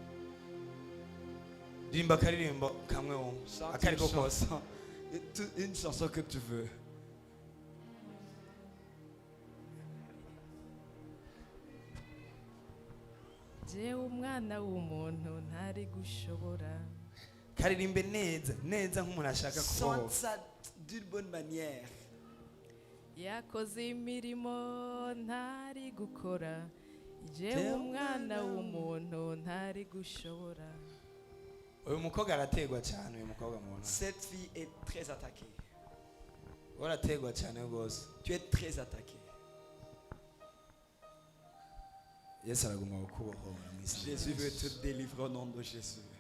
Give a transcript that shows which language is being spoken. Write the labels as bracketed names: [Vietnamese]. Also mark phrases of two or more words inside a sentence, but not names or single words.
[French] Une chanson que tu veux. Chante ça d'une bonne manière. [Rundi] Yakoze imirimo ntari gukora jewe umwana w'umuntu ntari gushobora. [French] Cette fille est très attaquée. Tu es très attaqué. Jésus veut te délivrer au nom de Jésus.